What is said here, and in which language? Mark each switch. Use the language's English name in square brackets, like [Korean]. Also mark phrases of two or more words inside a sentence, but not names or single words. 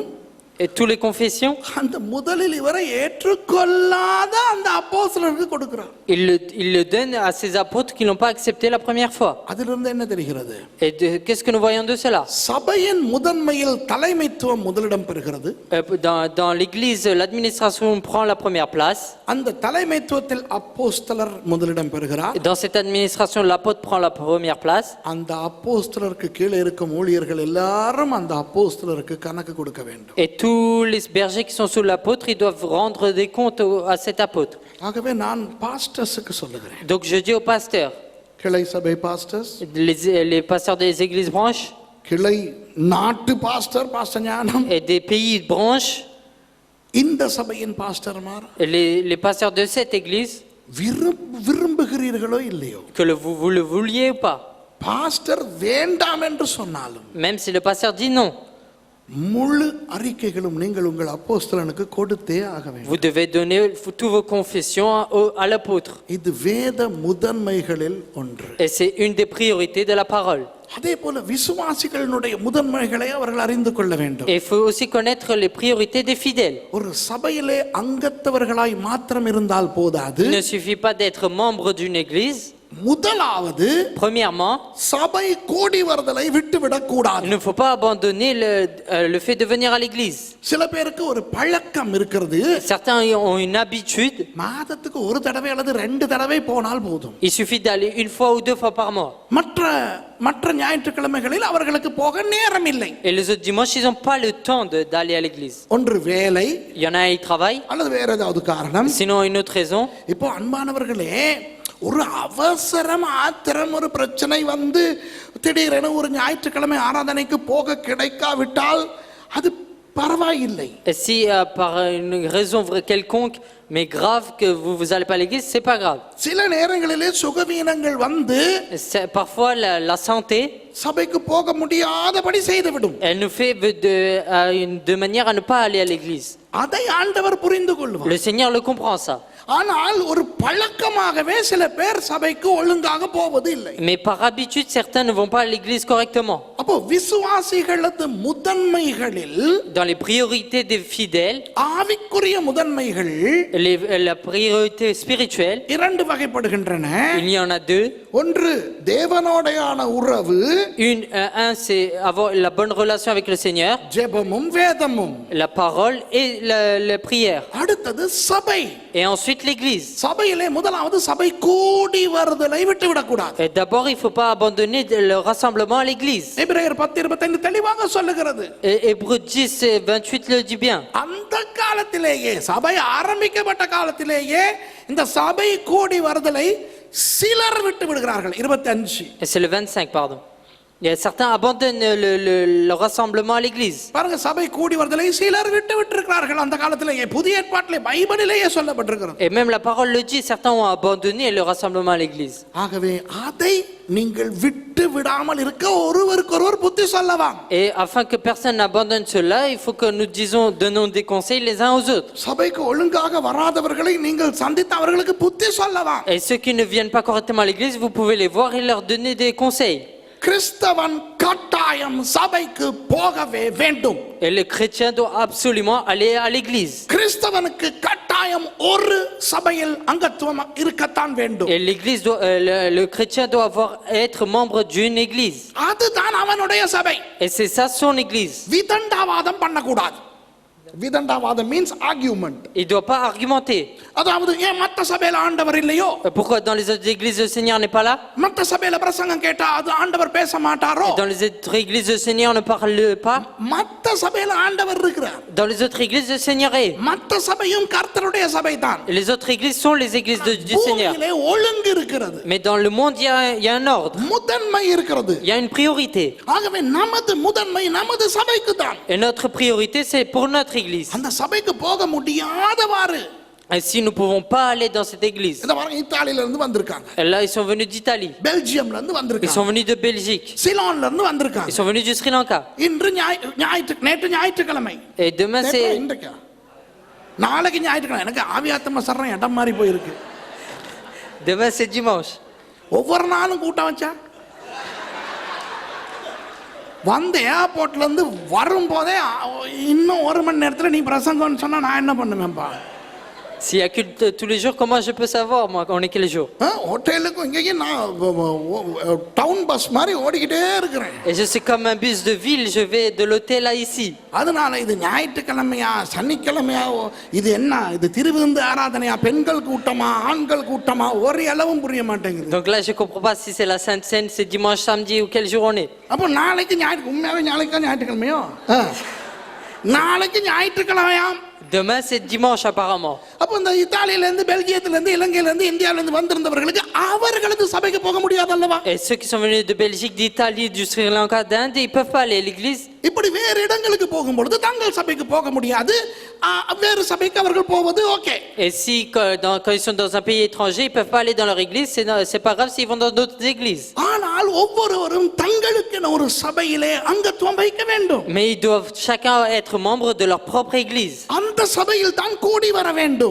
[French] Et toutes les confessions, [Tamil] அந்த முதலில் இவரை ஏற்றுக்கொள்ளாத அந்த அப்போஸ்தலருக்கு கொடுக்கிறார். [French] il le donne à ces apôtres qui n'ont pas accepté la première fois. [Tamil] அதிலிருந்து என்ன தெரிகிறது? [French] Et qu'est-ce que nous voyons de cela? [Tamil] சபையின் முதன்மையில் தலைமைத்துவம் முதலிடம் பெறுகிறது. [French] Dans l'église, l'administration prend la première place. [Tamil] அந்த தலைமைத்துவத்தில் அப்போஸ்தலர் முதலிடம் பெறுகிறார். [French] Et dans cette administration, l'apôtre prend la première place. [Tamil] அந்த அப்போஸ்தலருக்கு கீழே இருக்கும் ஊழியர்கள் எல்லாரும் அந்த அப்போஸ்தலருக்கு கணக்கு கொடுக்க வேண்டும். [French] Et tous les bergers qui sont sous l'apôtre, ils doivent rendre des comptes à cet apôtre. [Tamil] ஆகவே நான் பாஸ்டர்ஸ்க்கு சொல்லுகிறேன். [French] Donc je dis aux pasteurs, [Tamil] கிளை சபை பாஸ்டர்ஸ், [French] les pasteurs des églises branches, [Tamil] கிளை நாட்டு பாஸ்டர் ஞானம், [French] et des pays branches, [Tamil] இந்த சபையின் பாஸ்டர்மார், [French] les pasteurs de cette église, [Tamil] விரும்புகிறீர்களோ இல்லையோ, [French] que vous le vouliez ou pas, [Tamil] பாஸ்டர் வேண்டாம் என்று சொன்னாலும், [French] même si le pasteur dit non, [Tamil] முழு அறிக்கைகளும் நீங்கள் உங்கள் அப்போஸ்தலனுக்கு கொடுத்தே ஆக வேண்டும். [French] vous devez donner toutes vos confessions à l'apôtre. [Tamil] இது வேத முதன்மைகளில் ஒன்று. [French] Et c'est une des priorités de la parole. [Tamil] அதே போல விசுவாசிகளுடைய முதன்மைகளை அவர்கள் அறிந்து கொள்ள வேண்டும். [French] Et il faut aussi connaître les priorités des fidèles. [Tamil] ஒரு சபையிலே அங்கத்தவர்களாய் மாத்திரம் இருந்தால் போதாது. [French] Il ne suffit pas d'être membre d'une église. [Tamil] முதலாவது, [French] premièrement, [Tamil] சபை கூடி வருதலை விட்டுவிடக் கூடாது. [French] il ne faut pas abandonner le fait de venir à l'église. [Tamil] சில பேருக்கு ஒரு பழக்கம் இருக்கிறது. [French] Certains ont une habitude. [Tamil] மாதத்துக்கு ஒரு தடவை அல்லது 2 தடவை போனால் போதும். [French] Il suffit d'aller une fois ou 2 fois par mois. [Tamil] மற்ற ஞாயிற்றுக்கிழமைகளில் அவர்களுக்கு போக நேரம் இல்லை. [French] Et les autres dimanches, ils n'ont pas le temps d'aller à l'église. [Tamil] ஒன்று வேலை, [French] Il y en a qui travaillent, [Tamil] அல்லது வேற ஏதாவது காரணம். [French] sinon une autre raison. [Tamil] இப்போ அன்பானவர்களே, ஒரு அவசரம் ஆத்திரம் ஒரு பிரச்சனை வந்து திடீரென ஒரு ஞாயிற்றுக்கிழமை ஆராதனைக்கு போக கிடைக்காவிட்டால் அது பரவாயில்லை. [French] Et si par une raison quelconque mais grave que vous allez pas à l'église, c'est pas grave. [Tamil] சில நேரங்களிலே சுகவீனங்கள் வந்து [French] Parfois la santé, [Tamil] சபைக்கு போக முடியாதபடி செய்துவிடும். [French] elle nous fait de manière à ne pas aller à l'église. [Tamil] அதை ஆண்டவர் புரிந்து கொள்வார். [French] Le Seigneur le comprend ça. [Tamil] ஆனால் ஒரு பழக்கமாகவே சில பேர் சபைக்கு ஒழுங்காக போவது இல்லை. [French] Mais par habitude, certains ne vont pas à l'église correctement. [Tamil] அப்போ விசுவாசிகளது முதன்மைகளில், [French] dans les priorités des fidèles, [Tamil] ஆவிக்குரிய முதன்மைகள் [French] la priorité spirituelle, [Tamil] 2 வகைப்படுகின்றன. [French] il y en a 2. [Tamil] ஒன்று தேவனோடையான உறவு, [French] un c'est avoir la bonne relation avec le Seigneur, [Tamil] ஜெபமும் வேதமும், [French] la parole et la prière. [Tamil] அடுத்தது சபை. [French] Et ensuite l'église. [Tamil] சபையிலே முதலாவது சபை கூடி வருதலை விட்டுவிடக் கூடாது. [French] Et d'abord, il faut pas abandonner le rassemblement à l'église. [Tamil] எபிரேயர் 10:25 தெளிவாக சொல்லுகிறது. [French] Et Hébreux 10:28 le dit bien. [Tamil] அந்த காலத்திலேயே, சபை ஆரம்பிக்கப்பட்ட காலத்திலேயே இந்த சபை கூடி வருதலை சிலர் விட்டு விடுகிறார்கள். [French] 25. Et c'est le 25, pardon. Il y a certains abandonnent le rassemblement à l'église. [Tamil] பாருங்க, சபை கூடி வருதலை சிலர் விட்டுருக்கிறார்கள். அந்த காலத்திலேயே புதிய ஏற்பாட்டிலே பைபிளிலேயே சொல்லப்பட்டிருக்கிறது. [French] Et même la parole le dit, certains ont abandonné le rassemblement à l'église. [Tamil] ஆகவே அதை நீங்கள் விட்டு விடாமல் இருக்க ஒருவருக்கொருவர் புத்தி சொல்லலாம். [French] Et afin que personne n'abandonne cela, il faut que nous donnons des conseils les uns aux autres. [Tamil] சபைக்கு ஒழுங்காக வராதவர்களை நீங்கள் சந்தித்து அவர்களுக்கு புத்தி சொல்லலாம். [French] Et ceux qui ne viennent pas correctement à l'église, vous pouvez les voir et leur donner des conseils. [Tamil] கிறிஸ்தவன் கட்டாயம் சபைக்கு போகவே வேண்டும். [French] Et le chrétien doit absolument aller à l'église. [Tamil] கிறிஸ்தவனுக்கு கட்டாயம் ஒரு சபையில் அங்கத்துவம் இருக்கத்தான் வேண்டும். [French] Et l'église doit, le chrétien doit être membre d'une église. [Tamil] அதுதான் அவனுடைய சபை. [French] Et c'est ça son église. [Tamil] விதண்டாவாதம் பண்ணக்கூடாது. விதண்டாவாதம் [English] means argument. [French] Il ne doit pas argumenter. [Tamil] அதாவது ஏன் மற்ற சபையில ஆண்டவர் இல்லையோ? [French] Pourquoi dans les autres églises le Seigneur n'est pas là? [Tamil] மற்ற சபையில பிரசங்கம் கேட்டா அது ஆண்டவர் பேச மாட்டாரோ? [French] Dans les autres églises le Seigneur ne parle pas? [Tamil] மற்ற சபையில ஆண்டவர் இருக்கிறார். [French] Dans les autres églises le Seigneur est. [Tamil] மற்ற சபையும் கர்த்தருடைய சபைதான். [French] Et les autres églises sont les églises du Seigneur. [Tamil] பூமியிலே ஒழுங்கு இருக்கிறது. [French] Mais dans le monde il y a un ordre. [Tamil] முதன்மை இருக்கிறது. [French] Il y a une priorité. [Tamil] ஆகவே நமது முதன்மை நமது சபைக்கு தான். [French] Et notre priorité c'est pour notre église. [Tamil] அந்த சபைக்கு போக முடியாதவாறு. [French] Et si nous ne pouvons pas aller dans cette église. [Tamil] இந்த பாருங்க, இத்தாலியில இருந்து வந்திருக்காங்க. [French] Et là ils sont venus d'Italie. [Tamil] பெல்ஜியம்ல இருந்து [French] Ils [Tamil] வந்திருக்காங்க. [French] sont venus de Belgique. [Tamil] சிலோன்ல இருந்து வந்திருக்காங்க. [French] Ils sont venus du Sri Lanka. [Tamil] இன்று நேற்று ஞாயிற்றுக்கிழமை. [French] Et demain c'est [Tamil] இன்றைக்கு நாளைக்கு ஞாயிற்றுக்கிழமை. எனக்கு ஆவியாத்தம சர்றேன் இடம் மாதிரி போயிருக்கு. [French] demain c'est dimanche. [Tamil] ஒவ்வொரு நாளும் கூட்டம் வச்சா வந்து ஏர்போர்ட்ல இருந்து வரும்போதே இன்னும் ஒரு மணி நேரத்தில் நீ பிரசங்கம்னு சொன்னா நான் என்ன பண்ணுவேன்ப்பா? [French] S'il y a culte tous les jours, comment je peux savoir moi on est quel jour? [Tamil] ஹோட்டலுக்கும் இங்கேயும் நான் [English] town bus [Tamil] மாதிரி ஓடிக்கிட்டே இருக்கிறேன். [French] Et je suis comme un bus de ville, je vais de l'hôtel à ici. [Tamil] அதனால இது ஞாயிற்றுக்கிழமையா சனிக்கிழமையா இது என்ன இது திருவிருந்து ஆராதனையா பெண்கள் கூட்டமா ஆண்கள் கூட்டமா ஒரு அளவும் புரிய மாட்டேங்குது. [French] Donc là je comprends pas si c'est la Sainte Seine, c'est dimanche, samedi ou quel jour on est. [Tamil] அப்போ நாளைக்கு உண்மையாவே நாளைக்கு ஞாயிற்றுக்கிழமையோ? நாளைக்கு ஞாயிற்றுக்கிழமையாம். [French] Demain c'est dimanche apparemment. [Tamil] அப்போ இந்த இத்தாலியில இருந்து பெல்ஜியத்துல இருந்து இலங்கையில இருந்து இந்தியாவில இருந்து வந்திருந்தவர்களுக்கு அவர்களது சபைக்கு போக முடியாது அல்லவா? [French] Et ceux qui sont venus de Belgique, d'Italie, du Sri Lanka, d'Inde, ils peuvent pas aller à l'église. [Tamil] இப்படி வேறு இடங்களுக்கு போகும்பொழுது தங்கள் சபைக்கு போக முடியாது. வேறு சபைக்கு அவர்கள் போவது ஓகே. [French] Et si quand ils sont dans un pays étranger, ils peuvent pas aller dans leur église, c'est pas grave s'ils vont dans d'autres églises. [Tamil] ஆனால் ஒவ்வொருவரும் தங்களுக்கென ஒரு சபையிலே அங்கத்துவம் வைக்க வேண்டும். [French] Mais ils doivent chacun être membre de leur propre église. [Tamil] அந்த சபையில் தான் கூடி வர வேண்டும்.